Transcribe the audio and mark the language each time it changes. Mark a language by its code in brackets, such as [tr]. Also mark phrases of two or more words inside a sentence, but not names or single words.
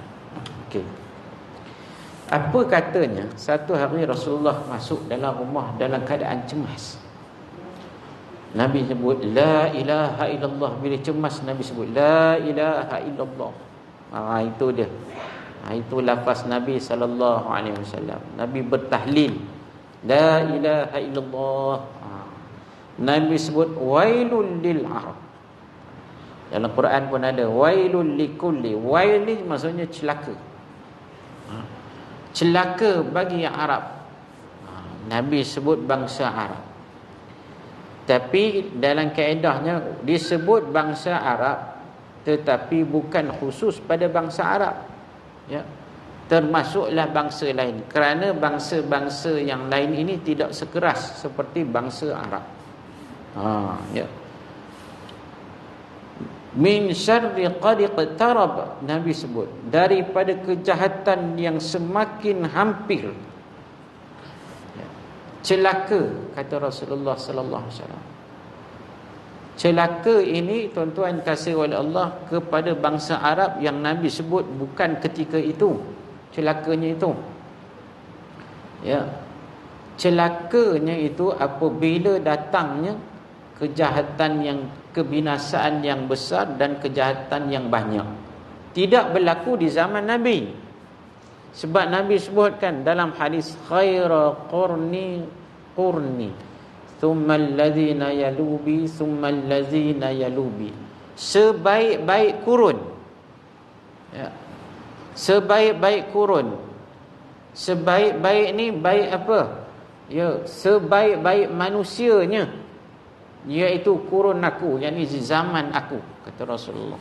[ms] Okey. Apa katanya? Satu hari Rasulullah masuk dalam rumah dalam keadaan cemas. Nabi sebut [ar] لا إله إلا الله. [ms] Bila cemas Nabi sebut [ar] لا إله إلا الله. [ms] Itu dia. Itu lafaz Nabi [ar] صلى الله عليه وسلم. [ms] Nabi bertahlil [ar] لا إله إلا الله. [ms] Nabi sebut [ar] ويل للعرب. [ms] Dalam Quran pun ada [ar] ويل لكل. [ms] Wail ni maksudnya celaka. Celaka bagi yang Arab. Nabi sebut bangsa Arab. Tapi dalam kaedahnya disebut bangsa Arab, tetapi bukan khusus pada bangsa Arab. Ya. Termasuklah bangsa lain. Kerana bangsa-bangsa yang lain ini tidak sekeras seperti bangsa Arab. Ya. [ar] من شر قد اقترب, [ms] Nabi sebut, daripada kejahatan yang semakin hampir. Ya. Celaka, kata Rasulullah [ar] صلى الله عليه وسلم. [ms] Celaka ini tuan-tuan kasih oleh Allah kepada bangsa Arab yang Nabi sebut bukan ketika itu. Celakanya itu. Ya. Celakanya itu apabila datangnya kejahatan yang kebinasaan yang besar dan kejahatan yang banyak. Tidak berlaku di zaman Nabi. Sebab Nabi sebutkan dalam hadis [ar] خير قرني ثم الذين يلونهم ثم الذين يلونهم. [ms] Sebaik-baik kurun. Ya. Sebaik-baik kurun. Sebaik-baik ni baik apa? Ya, sebaik-baik manusianya iaitu kurun aku, yakni zaman aku, kata Rasulullah.